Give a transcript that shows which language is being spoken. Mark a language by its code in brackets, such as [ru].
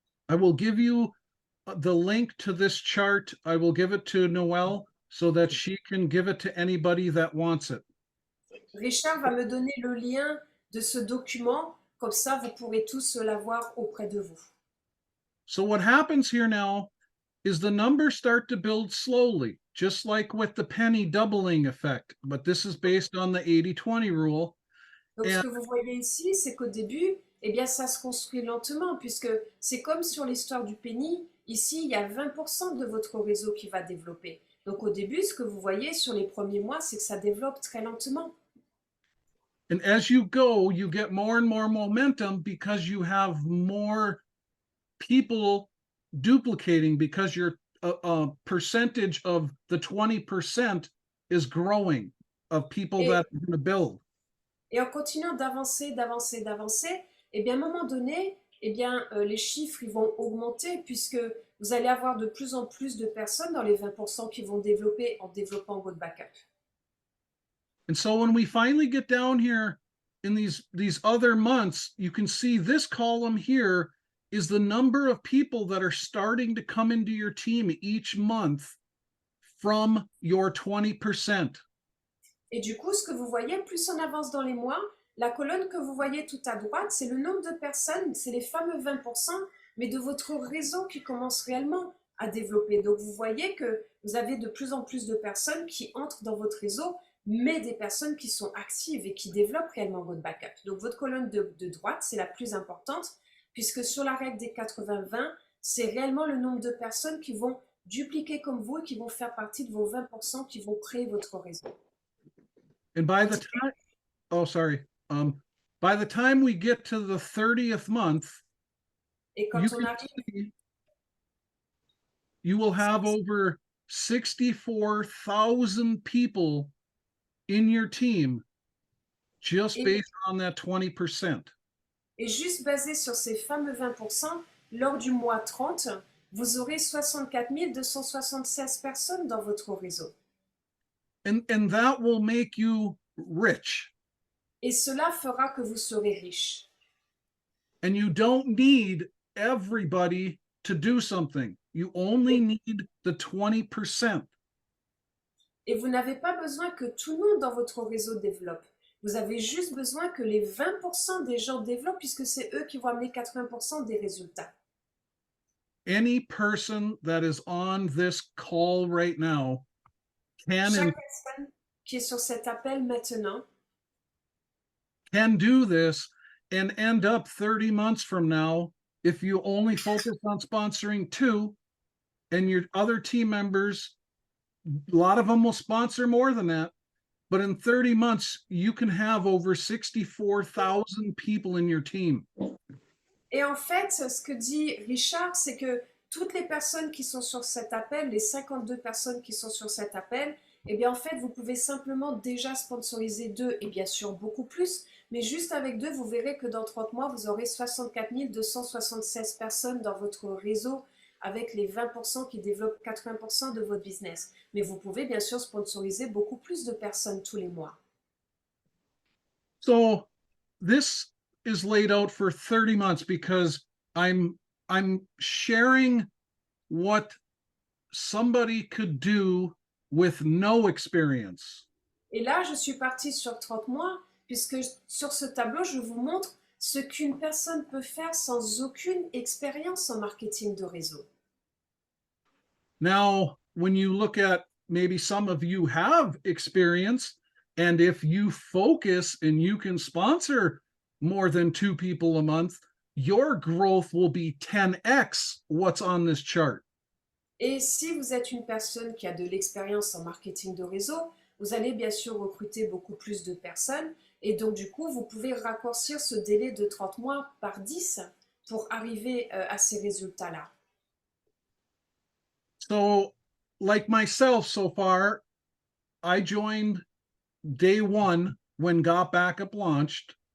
[en] I will give you the link to this chart. I will give it to Noelle so that she can give it to anybody that wants it. [fr] Richard va me donner le lien de ce document, comme ça vous pourrez tous l'avoir auprès de vous. [en] So what happens here now is the numbers start to build slowly, just like with the penny doubling effect, but this is based on the 80-20 rule. [fr] Donc ce que vous voyez ici, c'est qu'au début, eh bien ça se construit lentement, puisque c'est comme sur l'histoire du penny. Ici, il y a 20% de votre réseau qui va développer. Donc au début, ce que vous voyez sur les premiers mois, c'est que ça développe très lentement. [en] And as you go, you get more and more momentum because you have more people duplicating, because your percentage of the 20% is growing of people that are going to build. [fr] Et en continuant d'avancer, d'avancer, d'avancer, eh bien, à un moment donné, eh bien, les chiffres ils vont augmenter puisque vous allez avoir de plus en plus de personnes dans les 20% qui vont développer en développant votre backup. [en] And so when we finally get down here in these other months, you can see this column here is the number of people that are starting to come into your team each month from your 20%. [fr] Et du coup, ce que vous voyez, plus on avance dans les mois, la colonne que vous voyez tout à droite, c'est le nombre de personnes, c'est les fameux 20%, mais de votre réseau qui commence réellement à développer. Donc vous voyez que vous avez de plus en plus de personnes qui entrent dans votre réseau, mais des personnes qui sont actives et qui développent réellement votre backup. Donc votre colonne de droite, c'est la plus importante, puisque sur la règle des 80-20, c'est réellement le nombre de personnes qui vont dupliquer comme vous et qui vont faire partie de vos 20% qui vont créer votre réseau. [en] And by the time, by the time we get to the 30th month, [fr] Et quand on arrive, [en] you will have over 64,000 people in your team just based on that 20%. [fr] Et juste basé sur ces fameux 20%, lors du mois 30, vous aurez 64 276 personnes dans votre réseau. [en] And that will make you rich. [fr] Et cela fera que vous serez riche. [en] And you don't need everybody to do something. You only need the 20%. [fr] Et vous n'avez pas besoin que tout le monde dans votre réseau développe. Vous avez juste besoin que les 20% des gens développent, puisque c'est eux qui vont amener 80% des résultats. [en] Any person that is on this call right now [fr] Chaque personne qui est sur cet appel maintenant [en] can do this and end up 30 months from now if you only focus on sponsoring 2 and your other team members, a lot of them will sponsor more than that, but in 30 months you can have over 64,000 people in your team. [fr] Et en fait, ce que dit Richard, c'est que toutes les personnes qui sont sur cet appel, les 52 personnes qui sont sur cet appel, eh bien en fait, vous pouvez simplement déjà sponsoriser deux et bien sûr beaucoup plus, mais juste avec deux, vous verrez que dans 30 mois, vous aurez 64 276 personnes dans votre réseau avec les 20% qui développent 80% de votre business. Mais vous pouvez bien sûr sponsoriser beaucoup plus de personnes tous les mois. [en] So this is laid out for 30 months because I'm sharing what somebody could do with no experience. [fr] Et là, je suis partie sur 30 mois, puisque sur ce tableau, je vous montre ce qu'une personne peut faire sans aucune expérience en marketing de réseau. [en] Now, when you look at maybe some of you have experience, and if you focus and you can sponsor more than 2 people a month, your growth will be 10x what's on this chart. [fr] Et si vous êtes une personne qui a de l'expérience en marketing de réseau, vous allez bien sûr recruter beaucoup plus de personnes. Et donc, du coup, vous pouvez raccourcir ce délai de 30 mois par 10 pour arriver à ces résultats-là. [en] So, like myself so far, I joined day one when Got Backup launched.